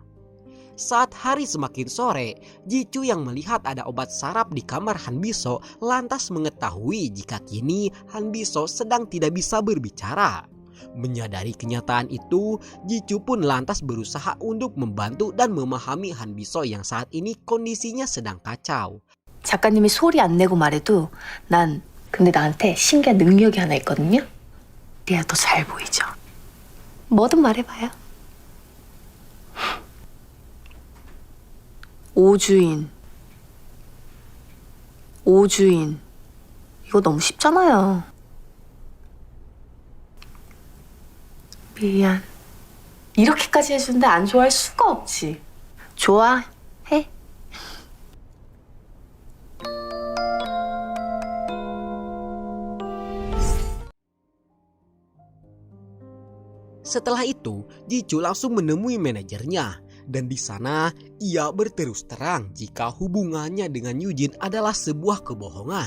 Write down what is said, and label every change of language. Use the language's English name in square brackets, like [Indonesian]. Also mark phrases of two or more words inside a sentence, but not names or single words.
[Indonesian] Saat hari semakin sore, Jicu yang melihat ada obat saraf di kamar Hanbiso lantas mengetahui jika kini Hanbiso sedang tidak bisa berbicara. Menyadari kenyataan itu, Jicu pun lantas berusaha untuk membantu dan memahami Hanbiso yang saat ini kondisinya sedang kacau. [Korean] 작가님이 소리 안 내고 말해도 난 근데 나한테 신기한 능력이 하나 있거든요. 네가 더 잘 보이죠? 뭐든 말해봐요. 오주인. 이거 너무 쉽잖아요. 미안. 이렇게까지 해주는데 안 좋아할 수가 없지. 좋아, 해. [Indonesian] Setelah itu, Jicu langsung menemui manajernya. Dan di sana, ia berterus terang jika hubungannya dengan Yujin adalah sebuah kebohongan.